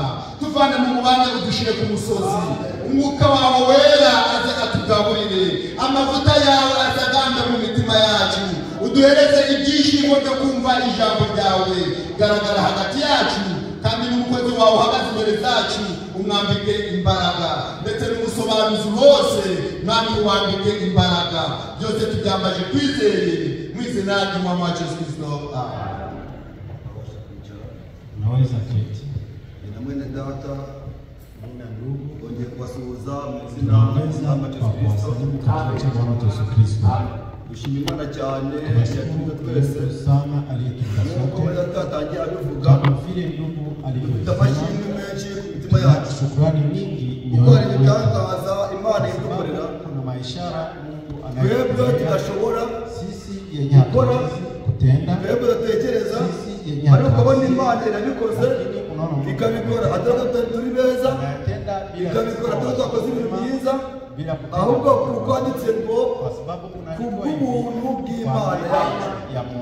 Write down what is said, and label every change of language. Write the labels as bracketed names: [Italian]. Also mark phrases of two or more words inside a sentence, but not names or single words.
[Kinyarwanda] Tuvane mu mubande udushyire ku musozi, umwuka wawe wera aze atugaburire, amavuta yawe azagambe mu mitima yacu, uduhereze ibyishimo byo kumva ijambo ryawe. Garagara hagati yacu, kandi n'umukozi wawe uhagaze imbere zacu umwambike imbaraga, ndetse n'umusobanuzi wose mwami uwambike imbaraga. Byose tubyambaje kwizeye mu izina ry'Umwami wacu Yesu Kristo. Amen. [Swahili] Naweza keti. [Kinyarwanda] Na mwene Data data [Swahili] Nina ndugu [Kinyarwanda] ongeye kubasuhuza mu izina ry'Umwami Yesu Kristo. Dushima Imana cyane yaturinze twese nk'uko yatangiye abivuga, dufite amashimwe menshi ku mitima yacu kuko hari ibitangaza Imana idukorera twebwe tudashobora gukora, twebwe dutekereza, ariko ukabona Imana irabikoze ikabikora atari turi beza, ikabikora atari twakoze ibintu byiza, ahubwo kuko handitse ngo kubw'ubuntu bw'Imana yacu.